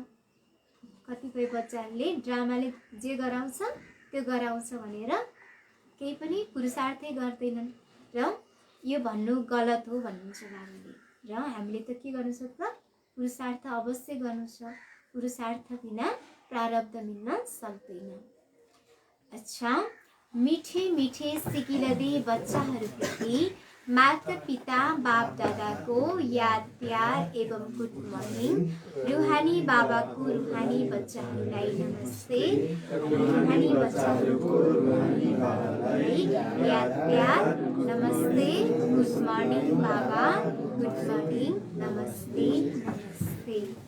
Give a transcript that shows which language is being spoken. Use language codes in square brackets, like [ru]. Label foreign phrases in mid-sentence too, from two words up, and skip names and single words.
[ne] कतिपय बच्चाहरूले ड्रामाले जे गराउँछ त्यो गराउँछ भनेर केही पनि पुरुषार्थै गर्दैनन् र यो भन्नु गलत हो भन्नुहुन्छ बाबाले। र हामीले त के गर्नु छ त पुरुषार्थ अवश्य गर्नु छ। पुरुषार्थ बिना प्रारब्ध मिल्न सक्दैन। अच्छा, मिठे मिठे सिकिलदे बच्चाहरूप्रति माता पिता बाप दादाको याद प्यार एवं [en] good morning. [ne] रुहानी बाबाको रुहानी बच्चाहरूलाई नमस्ते। रुहानी बच्चाहरूको रुहानी बाबालाई याद प्यार नमस्ते। [en] good morning Baba, good morning, [ne] नमस्ते नमस्ते।